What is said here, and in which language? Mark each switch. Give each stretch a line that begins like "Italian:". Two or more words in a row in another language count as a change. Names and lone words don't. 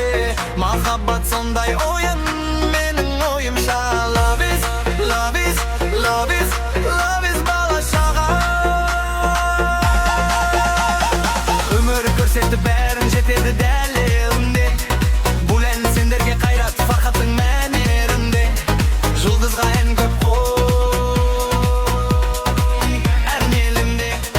Kazakh: Махаббат сондай ойын менің ойымша.
English: Love is, love is, love is, love is
Kazakh: бала шаға. Өмір көрсетті бәрін жетеді дәл елімде. Бұл ән сендерге қайрат фархаттың мәнерінде. Жұлдызға ән көп қой әр елімде.